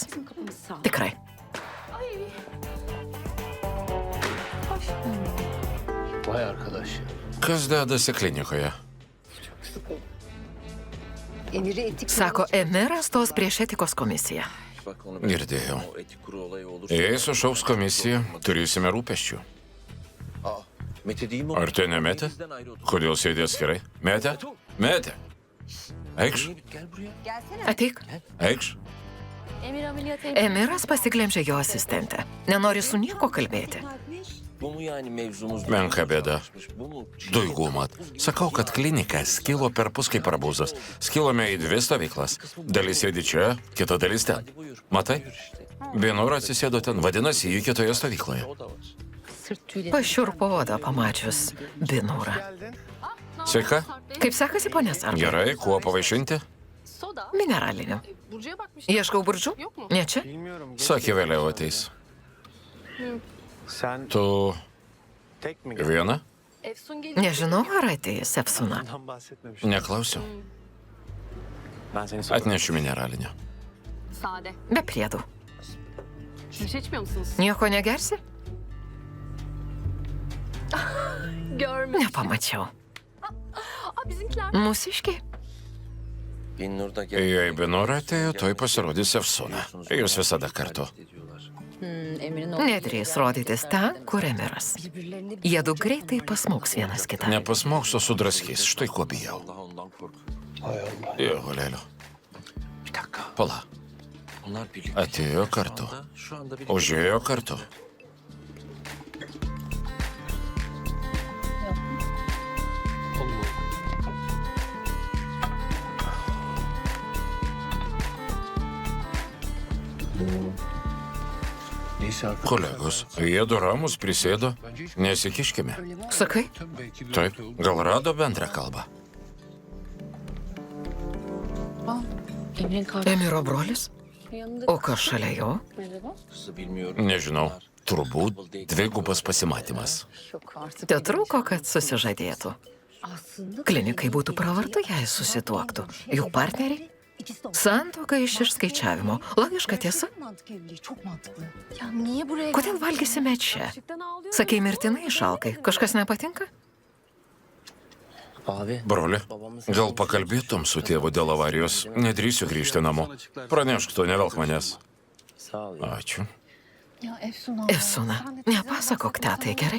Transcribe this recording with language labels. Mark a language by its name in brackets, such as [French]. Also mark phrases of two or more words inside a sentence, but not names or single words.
[Turkish] Bizim kapımız sağ. [Lithuanian] Tikrai. [Turkish] Vay arkadaş ya. [Lithuanian] Kas dedasi klinikoje? [Turkish] Emir'i etik [Lithuanian] Sako, Emiras stos prieš etikos komisiją. Girdėjau. Jei sušauks komisija, turėsime rūpesčių. Ar tai ne Metė? Kodėl sėdė atskirai? Metė? Metė! Eikš, [Turkish] Gel buraya. [Lithuanian] Ateik. eikš. [Turkish] Emir ameliyat [Lithuanian] Emiras pasiglemžė jo asistentę. Nenori su nieko kalbėti. [Turkish] Bu mu yani mevzumuz? [Lithuanian] Menka bėda. [Turkish] Bu mu? Duigumat. [Lithuanian] Sakau, kad klinika skilo per pus kaip arbūzas. Skilome į dvi stovyklas. Dalis sėdi čia, kita dalis ten. Matai? Vienur atsisėdo ten, vadinasi, jį kitoje stovykloje. [Turkish] O da var. sırt tüyleri. [Lithuanian] Pašiurpo odą pamačius Binūrą. Sveika. Kaip sekasi, ponė Sarba? Gerai, kuo pavaišinti? [Turkish] Soda. [Lithuanian] Mineraliniu. [Turkish] Burcu'ya bakmıştım. [Lithuanian] Ieškau Burcu? [Turkish] Yok mu? [Lithuanian] Ne čia? [Turkish] Bilmiyorum. [Lithuanian] Sakė, vėliau ateis. [Turkish] Sen [Lithuanian] Tu [Turkish] tek mi [Lithuanian] viena? [Turkish] Efsun gelir. [Lithuanian] Nežinau, ar ateis Efsuna. [Turkish] Bundan bahsetmemiştim. [Lithuanian] Neklausiau. [Turkish] Ben seni sorarım. [Lithuanian] Atnešiu mineralinio. [Turkish] Sade. [Lithuanian] Be priedų. [Turkish] Bir şey içmiyor musunuz? [Lithuanian] Nieko negersi? [Turkish] Görmüş. [Lithuanian] Nepamačiau. [Turkish] Aa bizimkiler. [Lithuanian] Mūsiškiai. [Turkish] Binnur da gel. [Lithuanian] Jei Binur atėjo, toj pasirodys Efsuna. Jūs visada kartu. [Turkish] Emir'in o [Lithuanian] Nedrįs rodytis ten, kur Emiras. [Turkish] birbirlerini [Lithuanian] Jiedu greitai pasmauks vienas kitą. Nepasmauksiu sudraskys, štai ko bijau. [Turkish] Allah ondan kork. [Lithuanian] Jo, Lelio. [Turkish] Bir dakika. [Lithuanian] Pala. [Turkish] Onlar birlikte. [Lithuanian] Atėjo kartu. [Turkish] Şu anda birlikte. [Lithuanian] Užėjo kartu. Kolegos, jie du ramus prisėdo. Nesikiškime. Sakai, Taip, gal rado bendrą kalbą. [Turkish] Emir'in kahvesi [Lithuanian] Emiro brolis? [Turkish] yanında. [Lithuanian] O kas šalia jo? [Turkish] Kızı bilmiyorum. [Lithuanian] Nežinau, turbūt dvigubas pasimatymas. [Turkish] Yok artık. [Lithuanian] Te trūko, kad susižadėtų. [Turkish] Aslında [Lithuanian] Klinikai būtų pravartu, jei susituoktų. Juk partneriai? Santuoka iš išskaičiavimo. Logiška tiesa? [Turkish] mantık evliliği çok mantıklı. Ya niye buraya [Lithuanian] Kodėl valgysime čia? [Turkish] Gerçekten ağlıyorum. [Lithuanian] Sakei, mirtinai išalkai. Kažkas nepatinka? Broli, gal pakalbėtum su tėvu dėl avarijos? Nedrįsiu grįžti namo. Pranešk to, nevelk manęs. Ačiū. Efsuna, nepasakok tetai, gerai?